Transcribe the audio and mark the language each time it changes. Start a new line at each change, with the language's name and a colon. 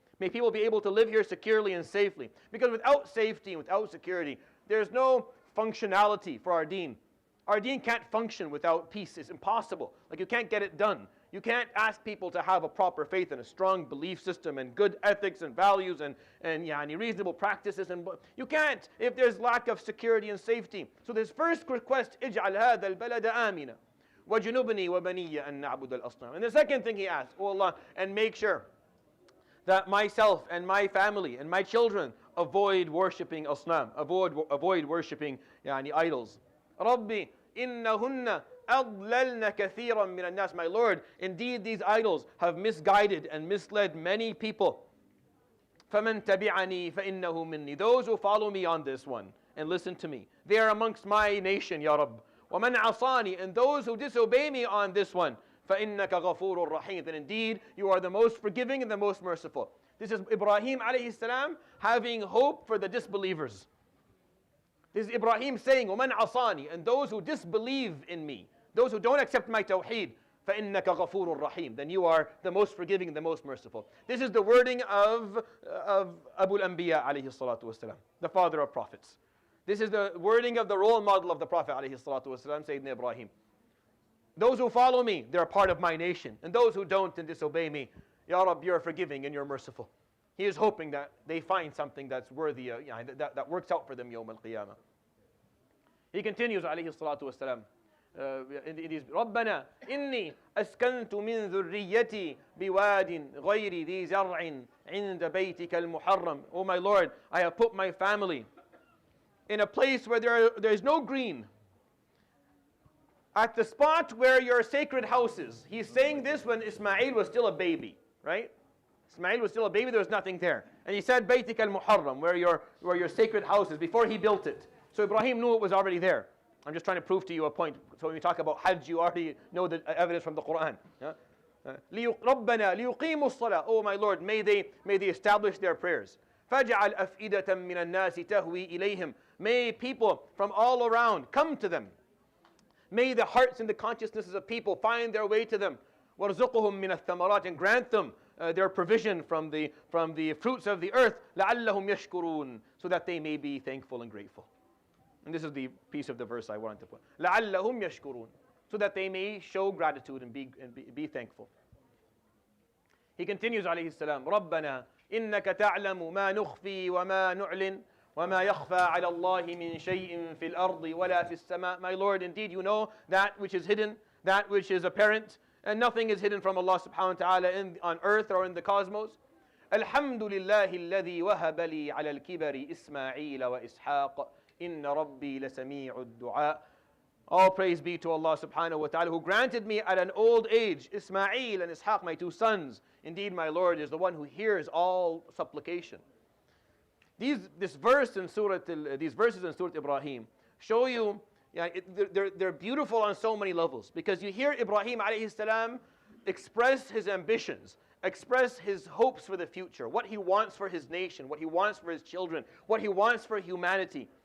English: May people be able to live here securely and safely. Because without safety and without security, there's no functionality for our deen. Our deen can't function without peace. It's impossible. Like, you can't get it done. You can't ask people to have a proper faith and a strong belief system and good ethics and values and reasonable practices. And you can't if there's lack of security and safety. So this first request,
Arabic: اجعل هذا البلد آمنا وجنبني وبني أن نعبد الأصنام.
English: And the second thing he asked, oh Allah, and make sure that myself and my family and my children avoid worshipping asnam, avoid worshipping idols.
Arabic: Rabbi, innahunna أضللن كثيرا من الناس.
English: My Lord, indeed these idols have misguided and misled many people.
Arabic: فَمَنْ تَبِعَنِي فَإِنَّهُ مِنِّي.
English: Those who follow me on this one and listen to me, they are amongst my nation, Ya Rabb.
Arabic: وَمَنْ عَصَانِي.
English: And those who disobey me on this one,
Arabic: فَإِنَّكَ غَفُورٌ رَحِيمٌ.
English: Then indeed you are the most forgiving and the most merciful. This is Ibrahim alayhi salam having hope for the disbelievers. This is Ibrahim saying,
Arabic: وَمَنْ عَصَانِي.
English: And those who disbelieve in me, those who don't accept my tawheed,
Arabic: فَإِنَّكَ غَفُورٌ رَحِيمٌ.
English: Then you are the most forgiving and the most merciful. This is the wording of Abu al-Anbiya alayhi salatu wasalam, the father of prophets. This is the wording of the role model of the Prophet alayhi salatu wasalam, Sayyidina Ibrahim. Those who follow me, they're a part of my nation. And those who don't and disobey me, Ya Rabb, you're forgiving and you're merciful. He is hoping that they find something that's worthy, that works out for them yawm al-qiyamah. He continues alayhi salatu wasalam. It is
Arabic: ربنا إني أسكنت من ذريتي بواد غير ذي زرع عند بيتك المحرم.
English: Oh my Lord, I have put my family in a place where there is no green, at the spot where your sacred house is. He's saying this when Ismail was still a baby, right? Ismail was still a baby, there was nothing there. And he said
Arabic: بيتك المحرم,
English: where your sacred house is, before he built it. So Ibrahim knew it was already there. I'm just trying to prove to you a point. So when we talk about Hajj, you already know the evidence from the Quran.
Arabic: رَبَّنَا لِيُقِيمُوا الصَّلَاةَ.
English: Oh my Lord, may they establish their prayers.
Arabic: فَجْعَلْ أَفْئِدَةً مِّنَ النَّاسِ تَهْوِي إِلَيْهِمْ.
English: May people from all around come to them. May the hearts and the consciousnesses of people find their way to them.
Arabic: وَارْزُقُهُم مِّنَ الثَّمَرَاتِ.
English: And grant them their provision from the fruits of the earth.
Arabic: لَعَلَّهُمْ يَشْكُرُونَ.
English: So that they may be thankful and grateful. And this is the piece of the verse I wanted to put.
Arabic: لَعَلَّهُمْ يَشْكُرُونَ.
English: So that they may show gratitude and be thankful. He continues
Arabic: alayhi salam, رَبَّنَا إِنَّكَ تَعْلَمُ مَا نُخْفِي وَمَا نُعْلِنُ وَمَا يَخْفَى عَلَى اللَّهِ مِنْ شَيْءٍ فِي الْأَرْضِ وَلَا فِي السَّمَاءِ.
English: My Lord, indeed you know that which is hidden, that which is apparent, and nothing is hidden from Allah subhanahu wa ta'ala on earth or in the cosmos.
Arabic: الحمد لله الذي وهب لي على الكبر إسماعيل وإسحاق إن ربي لسميع الدعاء.
English: All praise be to Allah subhanahu wa ta'ala, who granted me at an old age Ismail and Ishaq, my two sons. Indeed, my Lord is the one who hears all supplication. These verses in Surah Ibrahim show you, they're beautiful on so many levels, because you hear Ibrahim alayhi salam express his ambitions, express his hopes for the future, what he wants for his nation, what he wants for his children, what he wants for humanity.